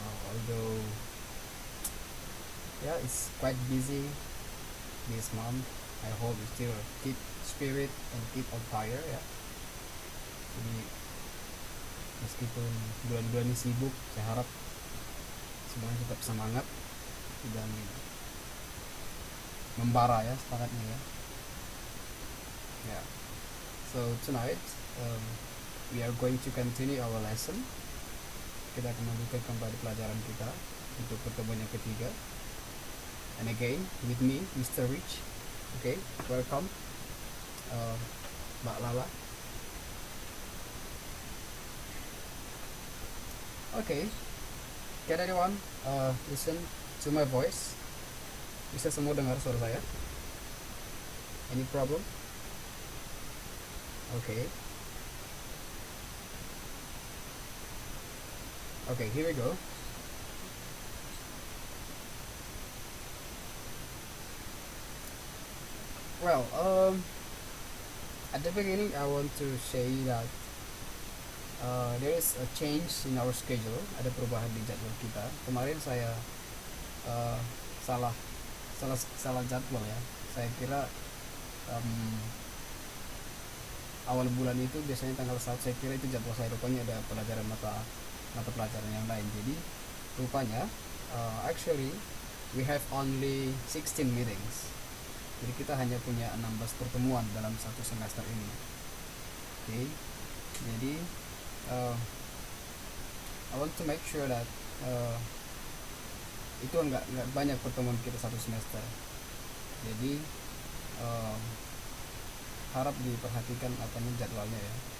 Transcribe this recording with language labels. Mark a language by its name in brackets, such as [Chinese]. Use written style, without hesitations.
[English] Although, yeah, it's quite busy this month. I hope you still keep spirit and keep on fire ya. [Indonesian] Jadi meskipun bulan-bulan ini sibuk, saya harap semuanya tetap semangat dan membara ya semangatnya ya. [English] Yeah. So tonight we are going to continue our lesson. [Indonesian] Kita akan melanjutkan kembali pelajaran kita untuk pertemuan yang ketiga. [English] And again with me, Mr. Rich. Okay, welcome, Mbak Lala. Okay, can anyone listen to my voice? [Indonesian] Bisa semua dengar suara saya? [English] Any problem? Okay. Okay, here we go. Well, at the beginning, I want to say that there is a change in our schedule. [Indonesian] Ada perubahan di jadwal kita. Kemarin saya salah jadwal ya. Saya kira awal bulan itu biasanya tanggal 1. Saya kira itu jadwal saya. Rupanya ada pelajaran mata pelajaran yang lain. Jadi rupanya [English] actually we have only 16 meetings. [Indonesian] Jadi kita hanya punya 16 pertemuan dalam satu semester ini. Okay. Jadi [English] I want to make sure that [Indonesian] itu enggak banyak pertemuan kita satu semester. Jadi harap diperhatikan jadwalnya ya.